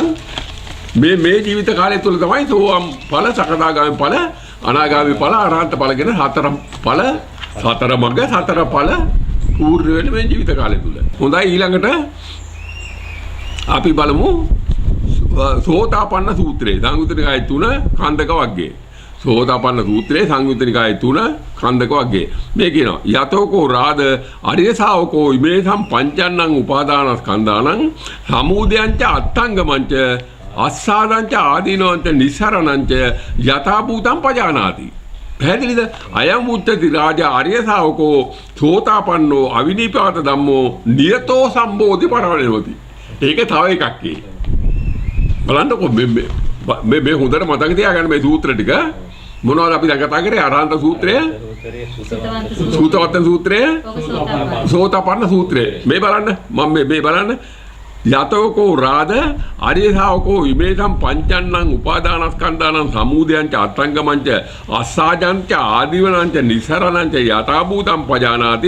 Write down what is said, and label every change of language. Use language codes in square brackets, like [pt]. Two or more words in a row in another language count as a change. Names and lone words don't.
[si] මේ ජීවිත කාලය තුල තමයි සෝවාන් ඵල, සකදාගාමි ඵල, අනාගාමි ඵල, අරහන්ත ඵල කියන හතර ඵල, සතර මඟ, සතර ඵල පූර්ණ වෙන මේ ජීවිත කාලය තුල. හොඳයි, ඊළඟට අපි බලමු සෝතාපන්න සූත්‍රය. සංයුත්ත නිකායේ 3 කන්දක වර්ගයේ. සෝතාපන්න සූත්‍රයේ සංයුත්ත නිකායේ 3 කන්දක වර්ගයේ. මේ කියනවා [pi] යතෝකෝ රාද අරිය ශාවකෝ ඉමේසම් පංචන්නං උපාදානස්කන්ධානං සමුදයංච අත්තංගමංච අස්සාදංච ආදීනවංච නිස්සරණංච යථා භූතං පජානාති. [si] පැහැදිලිද? [pi] අයම් උච්චති රාජා ආර්ය ශාවකෝ සෝතාපන්නෝ අවිනිපාත ධම්මෝ නියතෝ සම්බෝධි පරවණෝති. [si] ඒක තව එකක්. බලන්නකො මේ හොඳට මතක තියාගන්න මේ සූත්‍ර ටික. මොනවද අපි දැන් කතා කරේ? අරහන්ත සූත්‍රය, සූතවත්ත සූත්‍රය, සෝතාපන්න සූත්‍රය. මේ බලන්න, මම මේ බලන්න. [pi] යතෝකෝ රාද ආර්ය ශාවකෝ ඉමේසම් පංචන්නං උපාදානස්කන්ධානං සමුදයංච අත්තංගමංච අස්සාජංච ආදීවනංච නිස්සරණංච යථා භූතං පජානාති.